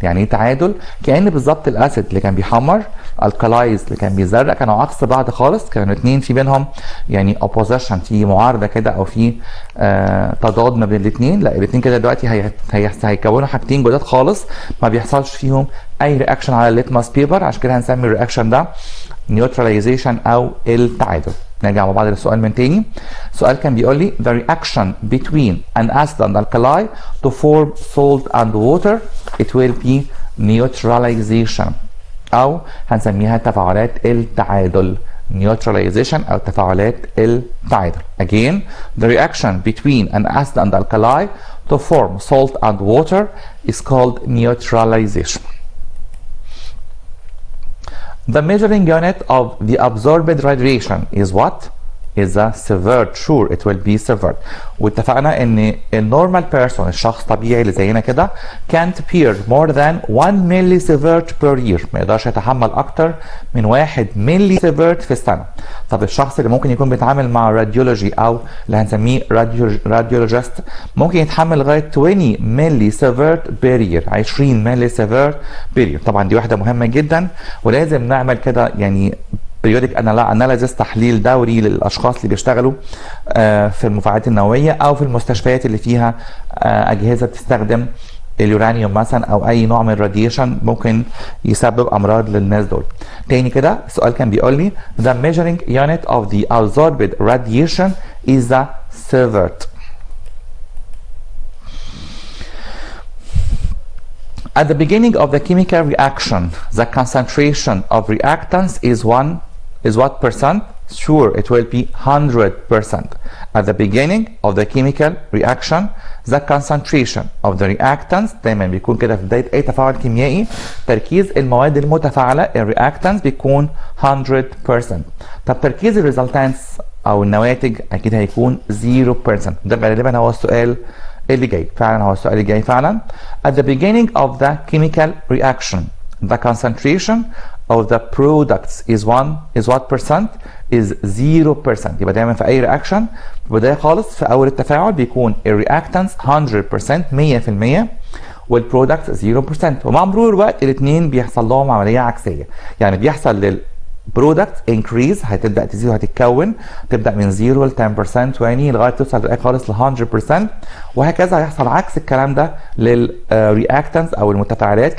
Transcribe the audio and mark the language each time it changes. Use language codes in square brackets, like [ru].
[ar] يعني ايه تعادل؟ كأن بالظبط الاسيد اللي كان بيحمر، الكلايز اللي كان بيزرق، كانوا عكس بعض خالص، كانوا الاثنين في بينهم يعني اوبوزيشن، في معارضه كده او في تضاد ما بين الاثنين. لا الاثنين كده دلوقتي هيكونوا حاجتين جداد خالص ما بيحصلش فيهم اي رياكشن على الليتماس بيبر، عشان كده هنسمي الرياكشن ده نيوتراليزيشن او التعادل. نرجع مع بعض للسؤال من تاني. السؤال كان بيقول لي [en] the reaction between an acid and alkali to form salt and water it will be neutralization [ar] او هنسميها تفاعلات التعادل. neutralization او تفاعلات التعادل. [en] Again, the reaction between an acid and alkali to form salt and water is called neutralization. The measuring unit of the absorbed radiation is what? Is a sievert. Sure, it will be sievert. [ar] واتفقنا ان النورمال بيرسون، الشخص الطبيعي اللي زينا كده [en] can't bear more than 1 millisieverts per year. [ar] ما يقدرش يتحمل اكتر من 1 millisieverts في السنه. طب الشخص اللي ممكن يكون بيتعامل مع راديولوجي او اللي هنسميه راديولوجيست ممكن يتحمل لغايه 20 millisieverts per year، 20 millisieverts per year. طبعا دي واحده مهمه جدا، ولازم نعمل كده يعني periodic analysis، تحليل دوري للاشخاص اللي بيشتغلوا في المفاعلات النوويه او في المستشفيات اللي فيها اجهزه بتستخدم اليورانيوم مثلا او اي نوع من الراديشن ممكن يسبب امراض للناس دول. تاني كده السؤال كان بيقول لي [en] the measuring unit of the absorbed radiation is the sievert. At the beginning of the chemical reaction, the concentration of reactants is what percent? Sure, it will be 100%. At the beginning of the chemical reaction, the concentration of the reactants [ar] دايما بيكون كده في بداية أي تفاعل كيميائي تركيز المواد المتفاعلة الرياكتانس بيكون 100%. طب تركيز الريزلتانس أو النواتج أكيد هيكون 0%. ده غالبا هو السؤال اللي جاي، فعلا هو السؤال اللي جاي فعلا. [en] At the beginning of the chemical reaction, the concentration of the products is what percent? Is 0%. [ar] يبقى دايما في اي رياكشن في البدايه خالص في اول التفاعل بيكون الرياكتانس 100% والبرودكتس 0%، ومع مرور الوقت الاثنين بيحصل لهم عمليه عكسيه. يعني بيحصل للبرودكت انكريز، هتبدا تزيد وهتتكون، تبدا من 0 ل 10% 20 لغايه توصل للاخر خالص ل 100%، وهكذا هيحصل عكس الكلام ده للرياكتانس او المتفاعلات.